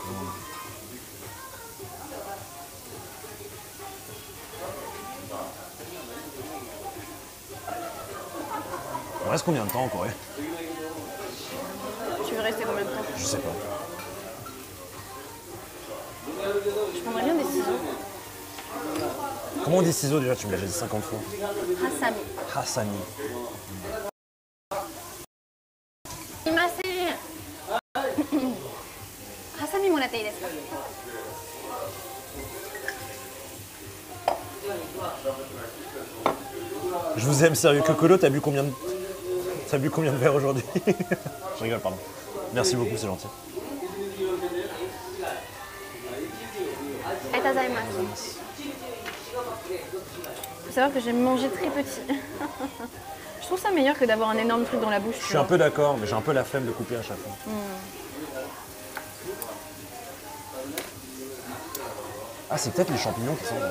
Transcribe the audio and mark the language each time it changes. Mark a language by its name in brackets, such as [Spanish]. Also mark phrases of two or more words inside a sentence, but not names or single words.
[French] On reste combien de temps en Corée? Tu veux rester combien de temps? Je sais pas. Je prendrais bien des ciseaux. Comment on dit ciseaux déjà? Tu me l'as déjà dit 50 fois. Hasami. Hassani. Imasen. [Japanese] はさみもらっていいですか? [French] Je vous aime sérieux. Kokolo, t'as bu combien de verres aujourd'hui? Je rigole, pardon. Merci beaucoup, c'est gentil. [Japanese] ありがとうございます. [French] Faut savoir que j'aime manger très petit. Je trouve ça meilleur que d'avoir un énorme truc dans la bouche. Je suis un peu d'accord, mais j'ai un peu la flemme de couper à chaque fois. Ah, c'est peut-être les champignons qui sont là.